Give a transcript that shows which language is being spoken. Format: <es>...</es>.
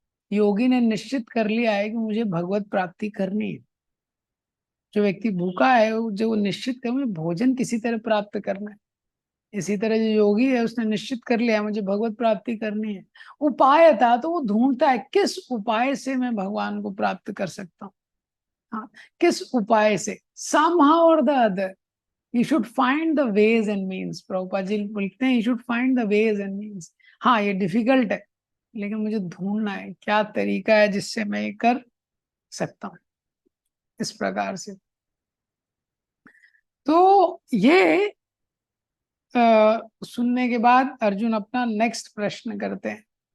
<hi>योगी ने निश्चित कर लिया है कि मुझे भगवत प्राप्ति करनी है। जो व्यक्ति भूखा है जो निश्चित कर, मुझे भोजन किसी तरह प्राप्त करना है। इसी तरह जो योगी है उसने निश्चित कर लिया मुझे भगवत प्राप्ति करनी है। उपाय था तो वो ढूंढता है किस उपाय से मैं भगवान को प्राप्त कर सकता हूँ। हाँ, किस उपाय से,</hi> <en>somehow or the other you should find the ways and means।</en> <hi>Prabhupada ji बोलते हैं</hi> <en>you should find the ways and means।</en> <hi>हाँ ये डिफिकल्ट है लेकिन मुझे ढूंढना है क्या तरीका है जिससे मैं ये कर सकता हूँ। इस प्रकार से तो ये सुनने के बाद अर्जुन अपना नेक्स्ट प्रश्न करते हैं।</hi>